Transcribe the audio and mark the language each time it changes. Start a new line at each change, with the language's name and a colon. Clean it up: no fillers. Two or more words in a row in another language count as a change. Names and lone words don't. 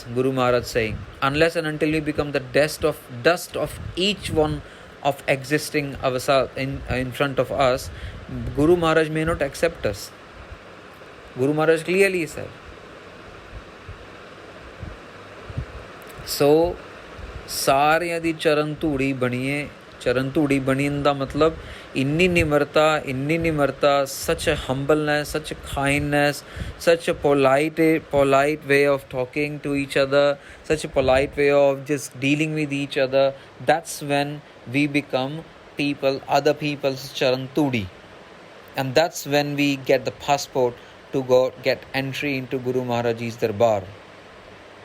English: Guru Maharaj saying, unless and until we become the dust of each one of existing ourselves in front of us, Guru Maharaj may not accept us. Guru Maharaj clearly said. So,
Punjabi: ਸਾਰਿਆਂ ਦੀ ਚਰਨ ਧੂੜੀ ਬਣੀਏ. ਚਰਨ ਧੂੜੀ ਬਣਨ ਦਾ ਮਤਲਬ ਇੰਨੀ ਨਿਮਰਤਾ,
English: such a humbleness, such a kindness, such a polite way of talking to each other, such a polite way of just dealing with each other. That's when we become other people's
Punjabi: ਚਰਨ ਧੂੜੀ.
English: And that's when we get the passport to go get entry into Guru Maharaj's Darbar.